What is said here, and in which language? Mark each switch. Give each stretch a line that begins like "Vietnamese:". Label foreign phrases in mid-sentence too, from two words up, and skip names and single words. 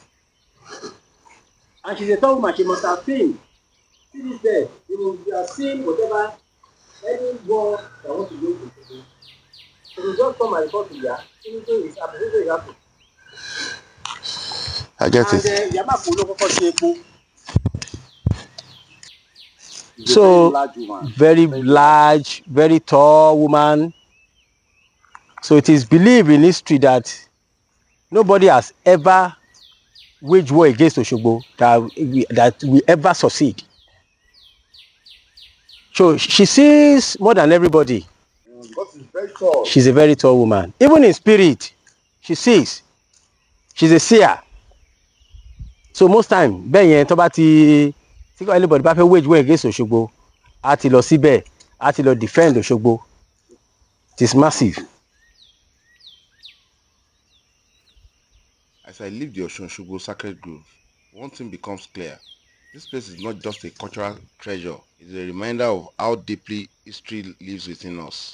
English: And she's a tall woman, she must have seen. See this there, you have seen whatever, any war that wants to go to Osogbo. So you just come and report to her, anything is happening. I get it.
Yoruba: And Yamapo ló kọ́kọ́ ṣe epo.
English: So very large, very tall woman. So it is believed in history that nobody has ever waged war against Osogbo that we ever succeed. So she sees more than everybody. Because she's very tall. She's a very tall woman. Even in spirit, she sees. She's a seer. So most time,
Yoruba: bẹ́ẹ̀ yẹn tó bá ti anybody bá fẹ́
English: wage war against Osogbo,
Yoruba: á ti lọ síbẹ̀, á ti lọ defend Osogbo.
English: It is massive. As I leave the Osun Osogbo Sacred Grove, one thing becomes clear. This place is not just a cultural treasure, it's a reminder of how deeply history lives within us.